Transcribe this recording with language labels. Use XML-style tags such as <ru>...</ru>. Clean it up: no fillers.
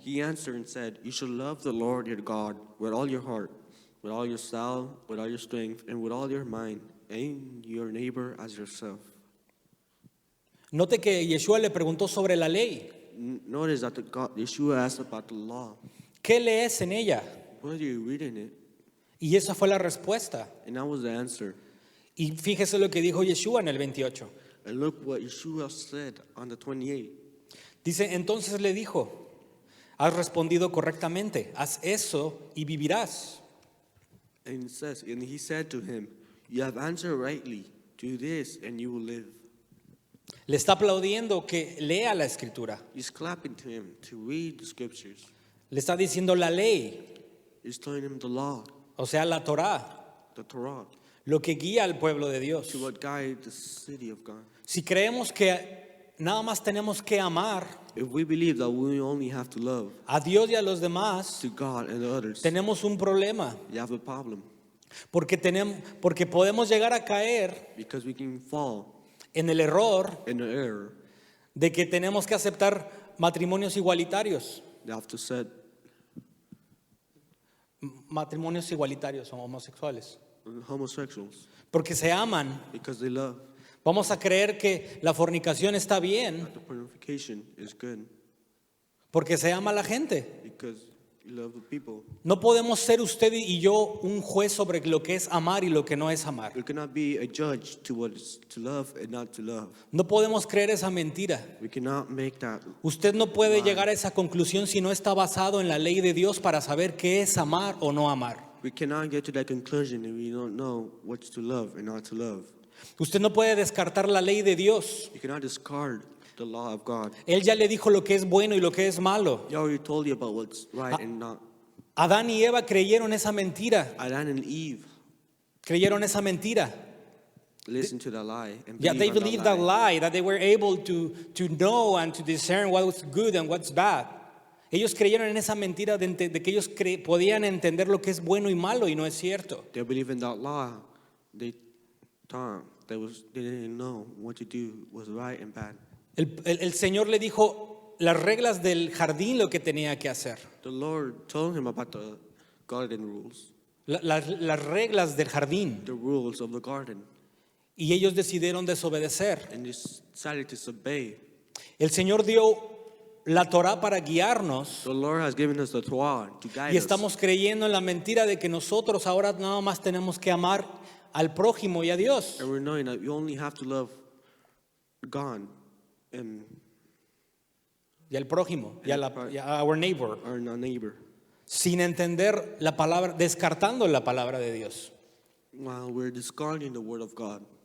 <en>He answered and said, you shall love the Lord your God with all your heart, with all your soul, with all your strength, and with all your mind, and your neighbor as yourself.</en> <es>Note que Yeshua le preguntó sobre la ley.</es> <en>Notice that Yeshua asked about the law.</en> <es>¿Qué lees en ella?</es> <en>What are you reading it?</en> <es>Y esa fue la respuesta.</es> <en>And that was the answer.</en> <es>Y fíjese lo que dijo Yeshua en el 28.</es> <en>And look what Yeshua said on the 28.</en> <es>Dice, entonces le dijo, has respondido correctamente, haz eso y vivirás.</es> <en>And it says, and he said to him, you have answered rightly. Do this and you will live.</en> <es>Le está aplaudiendo que lea la escritura.</es> <en>He's clapping to him to read the scriptures.</en> <es>Le está diciendo la ley,</es> <en>He's telling him the law,</en> <es>o sea, la Torá,</es> <en>the Torah,</en> <es>lo que guía al pueblo de Dios.</es> <en>to what guide the city of God.</en> <es>Si creemos que nada más tenemos que amar</es> <en>If we believe that we only have to love</en> <es>a Dios y a los demás,</es> <en>to God and others,</en> <es>tenemos un problema.</es> <en>you have a problem.</en> <es>Porque podemos llegar a caer</es> <en>Because we can fall</en> <es>en el error</es> <en>in the error.</en> <es>de que tenemos que aceptar matrimonios igualitarios.</es> <en>They have to set</en> <es>Matrimonios igualitarios o homosexuales.</es> <en>homosexuals</en> <es>Porque se aman.</es> <en>because they love.</en> <es>Vamos a creer que la fornicación está bien</es> <en>The purification is good</en> <es>porque se ama a la gente.</es> <en>because you love the people.</en> <es>No podemos ser usted y yo un juez sobre lo que es amar y lo que no es amar.</es> <en>We cannot be a judge to what is to love and not to love.</en> <es>No podemos creer esa mentira.</es> <en>We cannot make that.</en> <es>Usted no puede llegar a esa conclusión si no está basado en la ley de Dios para saber qué es amar o no amar.</es> <en>We cannot get to that conclusion if we don't know what's to love and not to love.</en> <es>Usted no puede descartar la ley de Dios</es> <en>You cannot discard the law of God.</en> <es>Él ya le dijo lo que es bueno y lo que es malo.</es> <en>He already told you about what's right and not.</en> <es>Adán y Eva creyeron esa mentira.</es> <en>Adam and Eve</en> <es>Creyeron esa mentira.</es> <en>listened to the lie and Yeah, they believed believed on that lie, that they were able to know and to discern what was good and what's bad.</en> <es>Ellos creyeron en esa mentira de que ellos podían entender lo que es bueno y malo, y no es cierto.</es> <en>They believe in that law. They thought they didn't know what to do was right and bad.</en> <es>El Señor le dijo las reglas del jardín lo que tenía que hacer.</es> <en>The Lord told him about the garden rules,</en> <es>Las reglas del jardín.</es> <en>the rules of the garden,</en> <es>Y ellos decidieron desobedecer.</es> <en>and they decided to disobey.</en> <es>El Señor dio la Torá para guiarnos.</es> <en>The Lord has given us the Torah to guide</en> <es>Y</es> <en>us.</en> <es>estamos creyendo en la mentira de que nosotros ahora nada más tenemos que amar al prójimo y a Dios.</es> <en>And we're knowing that you only have to love God and</en> <es>Y al prójimo, y a</es> <en>our neighbor. our neighbor,</en> <es>Sin entender la palabra, descartando la palabra de Dios.</es> <en>while we're discarding the word of God,</en>